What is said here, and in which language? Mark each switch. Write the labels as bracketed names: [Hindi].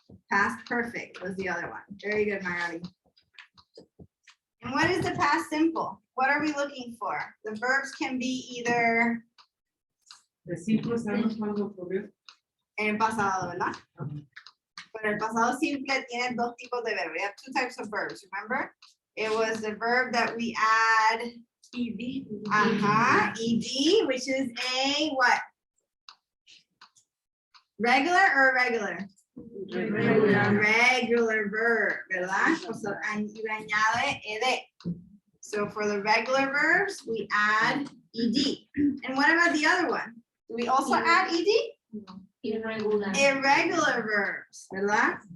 [English] Past perfect was the other one. Very good, Magali. And what is the past simple? What are we looking for? The verbs can be either [Spanish] De simple sabemos cuándo ocurrió. en el pasado, ¿verdad? Pero el pasado simple tiene dos tipos de verbos. [English] We have two types of verbs, remember? It was the verb that we add ED. ed, which is a what? Regular or irregular? Regular verb, [Spanish] ¿verdad? [English] So, and you [Spanish] añade [English] ed. So for the regular verbs, we add ed. And what about the other one? Do we also add ed? Irregular. Irregular verbs, [Spanish] ¿verdad?